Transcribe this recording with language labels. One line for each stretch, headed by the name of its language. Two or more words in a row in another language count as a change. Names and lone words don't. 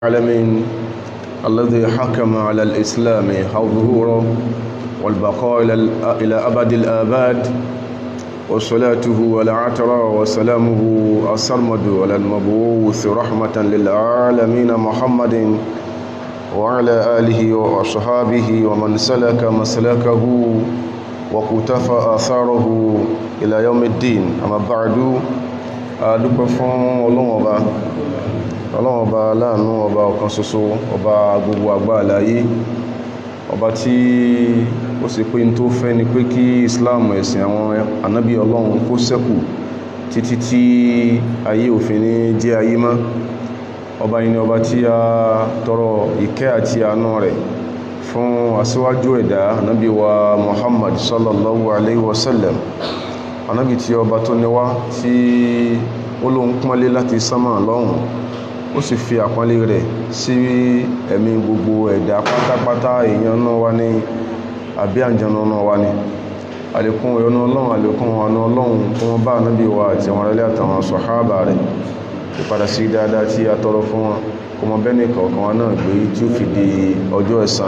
Arabic: العالمين الذي حكم على الإسلام الظهور والبقاء إلى أبد الآباد وصلاته والعطر وسلامه السرمد على المبعوث رحمة للعالمين محمد وعلى آله وأصحابه ومن سلك مسلكه وقتفى آثاره إلى يوم الدين. أما بعد
Yoruba: adúpẹ́ fún Ọlọ́run ọba láàánú, ọba ọ̀kan ṣoṣo, ọba gbogbo àgbáláyé, ọba tí ó sì pé tó fẹ́ ni pé kí Islam ẹ̀sìn àwọn ànábì Ọlọ́run kó ṣẹ́kù títí tí ayé òfin ní jẹ́ ayé mọ́. Ọba yìí ni ọba tí a tọrọ ìkẹ́ àti àánú rẹ̀ fún aṣíwájú ẹ̀dá ànábì wa Muhammad
Arabic: صلى الله عليه وسلم,
Yoruba: ànábì tí ọba tó níwá tí ó lóhun pọ́nlé láti sánmà lọ́hùn, ó sì fi àpọ́nlé rẹ̀ sí ẹ̀mí gbogbo ẹ̀dá pátápátá, èèyàn náà wá ní àbí àjànú náà wá ní. Àlékún ìyọ́nú Ọlọ́run, àlékún àánú Ọlọ́run tó wọ́n bá ànábì wa àti àwọn ará ilé àtàwọn sàhábà rẹ̀, ìpadà sí dáadáa tí a tọrọ fún wọn kó mọ bẹ́ẹ̀ nìkan ọ̀kan wa náà gbé tí ó fi di ọjọ́ ẹ̀san.